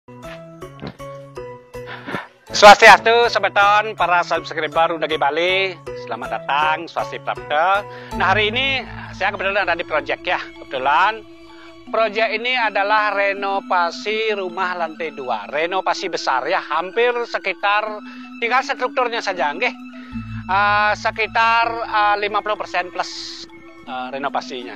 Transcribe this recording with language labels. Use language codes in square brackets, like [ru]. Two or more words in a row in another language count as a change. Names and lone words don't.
[id] Swastiastu, sebeton, para subscriber Udagi Bali, selamat datang, [ban] Swasti Prapta. [id] Nah, hari ini saya kebetulan ada di proyek ya. Kebetulan proyek ini adalah renovasi rumah lantai 2, renovasi besar ya, hampir sekitar tinggal strukturnya saja, nggih. Sekitar 50% plus renovasinya.